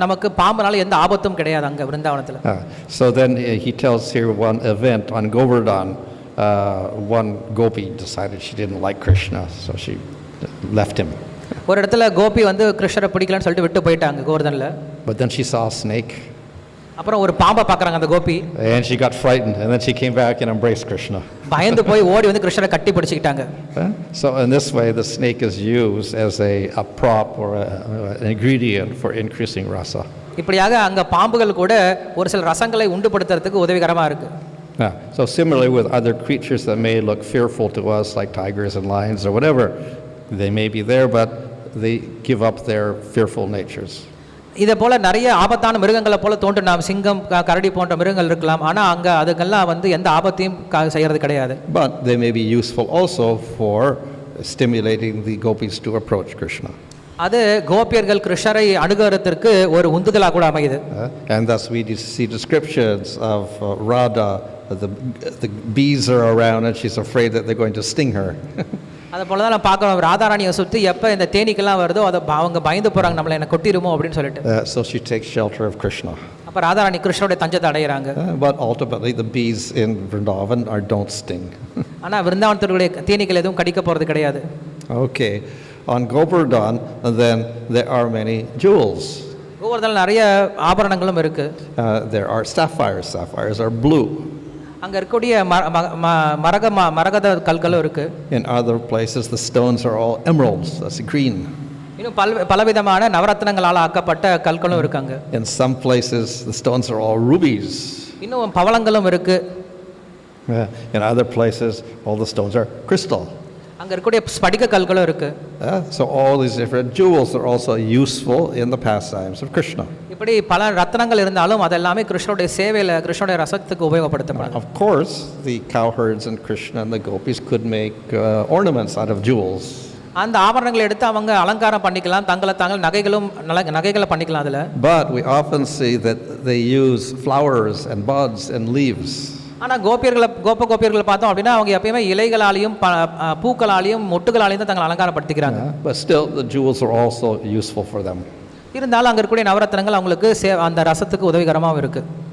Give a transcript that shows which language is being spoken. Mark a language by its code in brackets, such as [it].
[ta] நமக்கு பாம்புனால எந்த ஆபத்தும் கிடையாது அங்க விருந்தாவனத்துல. [en] So then he tells here one event on Govardhan. One gopi decided she didn't like Krishna, so she left him. [ta] ஒரு இடத்துல கோபி வந்து கிருஷ்ணரை பிடிக்கலன்னு சொல்லிட்டு விட்டு போயிட்டாங்க கோவர்தன்ல. [en] But then she saw a snake. [ta] அப்புறம் ஒரு பாம்பை பார்க்கறாங்க அந்த Gopi. [en] And she got frightened and then she came back and embraced Krishna. [ta] பயந்து போய் ஓடி வந்து கிருஷ்ணரை கட்டி பிடிச்சிட்டாங்க. [en] So in this way the snake is used as a prop or an ingredient for increasing rasa. [ta] இப்படியாக அங்க பாம்புகள் கூட ஒரு சில ரசங்களை உண்டுபடுத்துறதுக்கு உதவிகரமா இருக்கு. [en] So similarly with other creatures that may look fearful to us like tigers and lions or whatever, they may be there but they give up their fearful natures. [ta] இதே போல நிறைய ஆபத்தான மிருகங்களை போல தோன்றும் நாம் சிங்கம் கரடி போன்ற மிருகங்கள் இருக்கலாம் ஆனா அங்க அதுக்கெல்லாம் வந்து எந்த ஆபத்தையும் செய்யறது கிடையாது. [en] But they may be useful also for stimulating the gopis to approach Krishna. [ta] அது கோபியர்கள் கிருஷ்ணரை அணுகுறதுக்கு ஒரு உந்துதலா கூட அமையுது. [en] And thus we see descriptions of Radha, the bees are around and she's afraid that they're going to sting her. [ta] அதே போல தான் நான் பார்க்கறோம் ராதாராணியை சுத்தி எப்ப இந்த தேனீக்கெல்லாம் வருதோ அவங்க பயந்து போறாங்க நம்மள என்ன கொட்டிருமோ அப்படினு சொல்லிட்டு. [en] So she takes shelter of Krishna. [ta] அப்ப ராதாராணி கிருஷ்ணருடைய தஞ்சத்தை அடையறாங்க. [en] But ultimately the bees in Vrindavan don't sting. [ta] ஆனா விருந்தாவனத்திலே தேனீக்கள் எதுவும் கடிக்க போறது கிடையாது. Okay. [en] On Govardhan then there are many jewels. [ta] கோவர்தன்ல நிறைய ஆபரணங்களும் இருக்கு. [en] There are sapphires. Sapphires are blue. [ta] அங்க இருக்கக்கூடிய மரகத கல்களும் இருக்கு. [en] In other places the stones are all emeralds, that's green. [ta] இன்னும் பலவிதமான நவரத்னங்களால் ஆக்கப்பட்ட கல்களும் இருக்காங்க. [en] In some places the stones are all rubies. [ta] இன்னும் பவளங்களும் இருக்கு. [en] In other places all the stones are crystal. [ta] அங்க இருக்கக்கூடிய ஸ்படிக கல்களும் இருக்கு. [en] So all these different jewels are also useful in the pastimes of Krishna. [ta] இப்படி பல ரத்னங்கள் இருந்தாலும் அதெல்லாம் கிருஷ்ணருடைய சேவையில கிருஷ்ணருடைய ரசத்துக்கு உபயோகப்படுத்தப்படும். [en] Of course the cowherds and Krishna and the gopis could make ornaments out of jewels. [ta] அந்த ஆபரணங்களை எடுத்து அவங்க அலங்காரம் பண்ணிக்கலாம், தாங்கள் நகைகளை பண்ணிக்கலாம் அதுல. [en] But we often see that they use flowers and buds and leaves. [ta] ஆனால் கோபியர்களை பார்த்தோம் அப்படின்னா அவங்க எப்பயுமே இலைகளாலையும் பூக்களாலையும் மொட்டுகளாலையும் தான் தங்களை அலங்காரப்படுத்திக்கிறாங்க. [en] But still, the jewels are also useful for them. [ta] இருந்தாலும் அங்கே இருக்கக்கூடிய நவரத்னங்கள் அவங்களுக்கு அந்த ரசத்துக்கு உதவிகரமாகவும் இருக்கு.